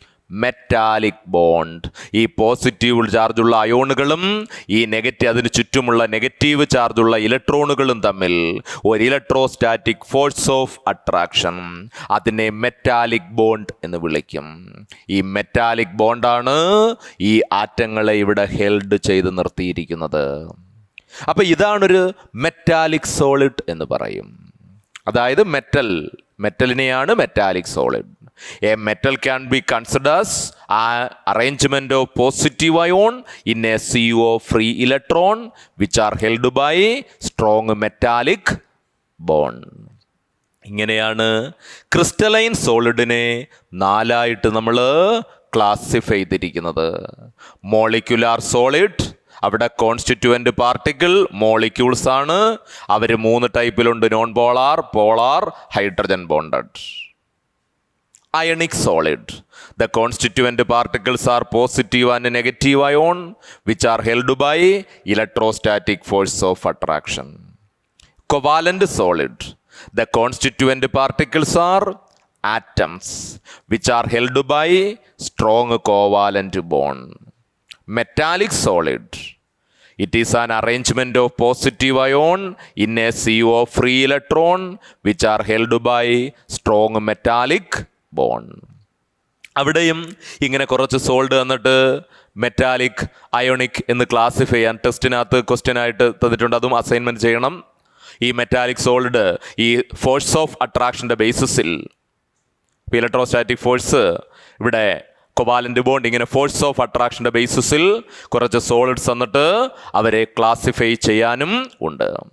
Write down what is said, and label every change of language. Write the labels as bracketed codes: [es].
[ml] Metallic bond. ഈ positive ചാർജുള്ള അയോണുകളും ഈ അതിന് ചുറ്റുമുള്ള നെഗറ്റീവ് ചാർജുള്ള ഇലക്ട്രോണുകളും തമ്മിൽ ഒരു ഇലക്ട്രോസ്റ്റാറ്റിക് ഫോഴ്സ് ഓഫ് അട്രാക്ഷൻ, അതിനെ മെറ്റാലിക് ബോണ്ട് എന്ന് വിളിക്കും. ഈ മെറ്റാലിക് ബോണ്ടാണ് ഈ ആറ്റങ്ങളെ ഇവിടെ ഹെൽഡ് ചെയ്ത് നിർത്തിയിരിക്കുന്നത്. അപ്പൊ ഇതാണൊരു മെറ്റാലിക് സോളിഡ് എന്ന് പറയും. അതായത് മെറ്റലിനെയാണ് metallic solid. [en] A metal can be considered as an arrangement of positive ion in a CO free electron which are held by strong metallic bond. [ml] ഇങ്ങനെയാണ് ക്രിസ്റ്റലൈൻ സോളിഡിനെ നാലായിട്ട് നമ്മൾ ക്ലാസിഫൈ ചെയ്തിരിക്കുന്നത്. മോളിക്യുലാർ സോളിഡ്, അവിടെ constituent particle molecules ആണ്. അവർ 3 ടൈപ്പിലുണ്ട്: non polar, polar, hydrogen bonded. [en] Ionic solid. The constituent particles are positive and negative ion which are held by electrostatic force of attraction. Covalent solid. The constituent particles are atoms which are held by strong covalent bond. Metallic solid. It is an arrangement of positive ion in a CO free electron which are held by strong metallic bond. [ml] അവിടെയും ഇങ്ങനെ കുറച്ച് sold തന്നിട്ട് metallic, ionic എന്ന് classify ചെയ്യാൻ ടെസ്റ്റിനകത്ത് question ആയിട്ട് തന്നിട്ടുണ്ട്. അതും assignment ചെയ്യണം. ഈ മെറ്റാലിക് സോൾഡ് ഈ ഫോഴ്സ് ഓഫ് അട്രാക്ഷൻ്റെ ബേസിസിൽ, ഇലക്ട്രോസ്റ്റാറ്റിക് ഫോഴ്സ്, ഇവിടെ കൊവാലന്റ് ബോണ്ട്, ഇങ്ങനെ ഫോഴ്സ് ഓഫ് അട്രാക്ഷൻ്റെ ബേസിസിൽ കുറച്ച് സോളിഡ്സ് തന്നിട്ട് അവരെ ക്ലാസിഫൈ ചെയ്യാനും ഉണ്ട്.